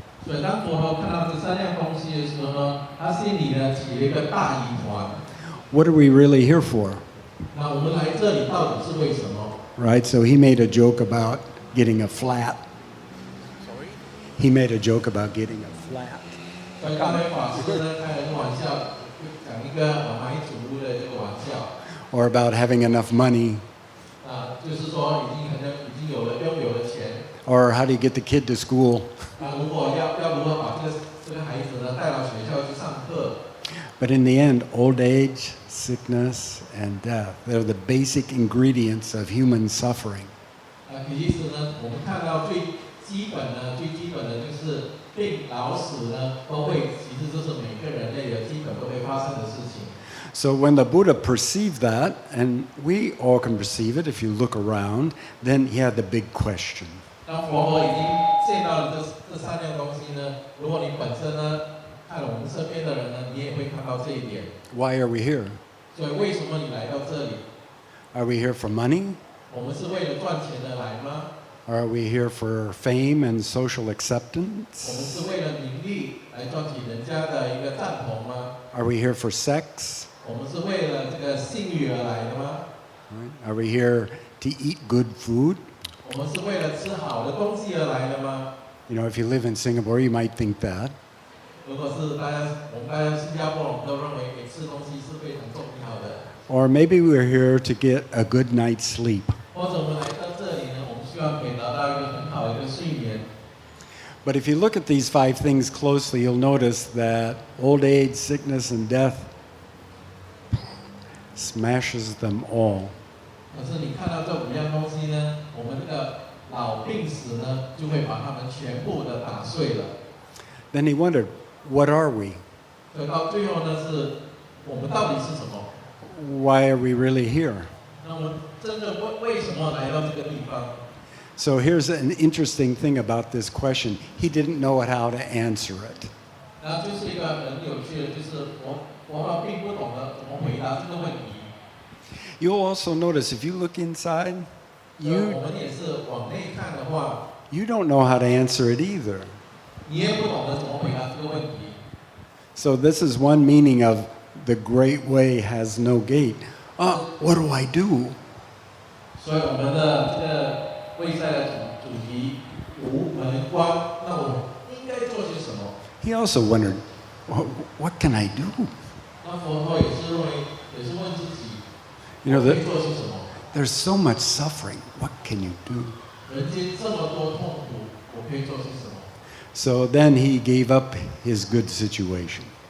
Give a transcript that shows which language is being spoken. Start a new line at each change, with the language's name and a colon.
Chinese: 所以当佛陀看到这三样东西的时候呢，他心里呢起了一个大疑团。
English: what are we really here for?
Chinese: 那我们来这里到底是为什么？
English: Right? So he made a joke about getting a flat. He made a joke about getting a flat.
Chinese: 所以刚才法师呢开了个玩笑，讲一个买主屋的这个玩笑。
English: Or about having enough money.
Chinese: 就是说已经拥有了钱。
English: Or how do you get the kid to school?
Chinese: 如果要如何把这个孩子呢带到学校去上课？
English: But in the end, old age, sickness, and death, they're the basic ingredients of human suffering.
Chinese: 其实呢，我们看到最基本的就是病老死呢，其实这是每个人类的基本都会发生的事情。
English: So when the Buddha perceived that, and we all can perceive it if you look around, then he had the big question.
Chinese: 当佛陀已经见到了这三样东西呢，如果你本身呢看了我们身边的人呢，你也会看到这一点。
English: Why are we here?
Chinese: 所以为什么你来到这里？
English: Are we here for money?
Chinese: 我们是为了赚钱而来吗？
English: Are we here for fame and social
Chinese: 我们
English: acceptance?
Chinese: 是为了名利来赚取人家的一个赞同吗？
English: Are we here for sex?
Chinese: 我们是为了这个性欲而来的吗？
English: Right? Are we here to eat good food?
Chinese: 我们是为了吃好的东西而来的吗？
English: You know, if you live in Singapore, you might think that.
Chinese: 如果是我们大家新加坡，我们都认为吃东西是非常重要的。
English: Or maybe we're here to get a good night's sleep.
Chinese: 或者我们来到这里呢，我们希望可以得到一个很好的一个睡眠。
English: But if you look at these 5 things closely, you'll notice that old age, sickness, and death smashes them all.
Chinese: 可是你看到这5样东西呢，我们这个老病死呢，就会把它们全部的打碎了。
English: Then he wondered, what are we?
Chinese: 所以到最后呢，是我们到底是什么？
English: Why are we really here?
Chinese: 那我们真的为什么来到这个地方？
English: So here's an interesting thing about this question. He didn't know how to answer it.
Chinese: 然后就是一个很有趣的，就是佛法并不懂得怎么回答这个问题。
English: You'll also notice if you look inside,
Chinese: 我们也是往内看的话，
English: you don't know how to answer it either.
Chinese: 你也不懂得怎么回答这个问题。
English: So this is one meaning of the great way has no gate. What do I do?
Chinese: 所以我们的这个卫赛的主题无门关，那我们应该做些什么？
English: He also wondered, what can I do?
Chinese: 那佛陀也是问自己，
English: You know,
Chinese: 可以做些什么？
English: there's so much suffering. What can you do?
Chinese: 人间这么多痛苦，我可以做些什么？
English: So then he gave up his good situation.